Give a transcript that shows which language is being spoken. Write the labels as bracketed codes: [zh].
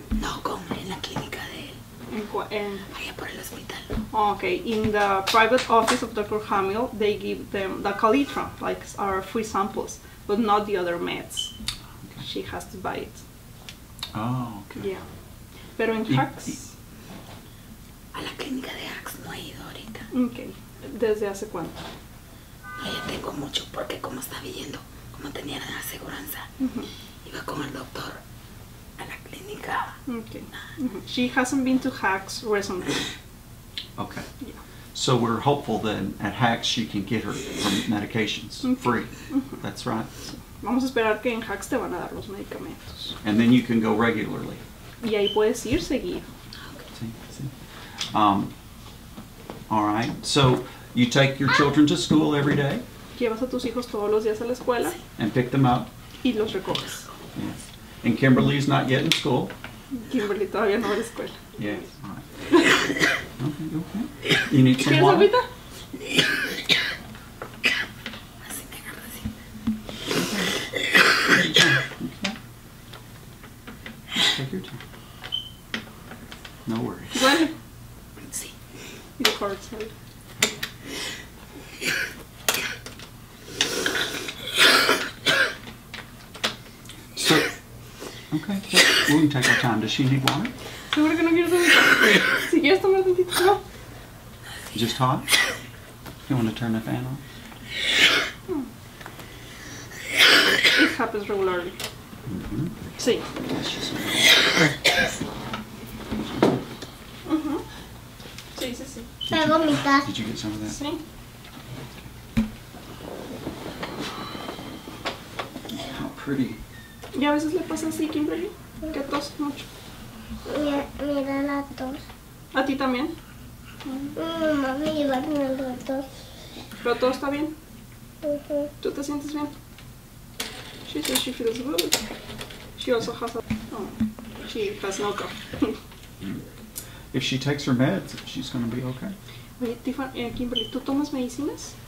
[es] No, en la clínica de él, allá por el hospital. [en] okay, in the private office of Dr. Hamill, they give them the Calitra, like our free samples, but not the other meds. She has to buy it. Oh, okay. Yeah. [es] Pero en Hacks, A la clínica de Axe no he ido ahorita. [en] okay. [es] ¿Desde hace cuánto? No, ya tengo mucho porque como estaba yendo, como tenía la aseguranza, iba con el doctor a la clínica. [en] Okay. She hasn't been to Hacks recently. Okay. Yeah. So we're hopeful then at Hacks she can get her medications free. That's right. [es] Vamos a esperar que en Hacks te van a dar los medicamentos. [en] And then you can go regularly. [es] Y ahí puedes ir seguido. [en] See, see. All right. So you take your children to school every day [es] Llevas a tus hijos todos los días a la escuela [en] and pick them up. [es] y los recoges. [en] Yes. And Kimberly's not yet in school. [es] Kimberly todavía no va a la escuela. [en] Yes. All right. Okay, okay. You need some [es] ¿Quieres [en] water? [es] agüita? Así me agarra así. [en] Okay. Take your time. No worries. [es] Duele. Sí. [en] It hurts. Right? So, okay, we can take our time. Does she need water? [es] ¿Seguro que no quieres agüita? Si quieres tomar tantito, no. [en] Just hot? You want to turn the fan on? It happens regularly. [es] Sí. [en] That's just [es] Voy a vomitar. [en] Did you get some of that? [es] Sí. [en] How pretty. [es] Y a veces le pasa así, Kimberly, que tos mucho. Mira la tos. ¿A ti también? Mi mamá me lleva al doctor. ¿Pero todo está bien? Ujú. ¿Tú te sientes bien? [en] She says she feels good. She also has a... Oh, she has no cough. If she takes her meds, she's going to be okay. [es] Oye, Kimberly, ¿tú tomas medicinas?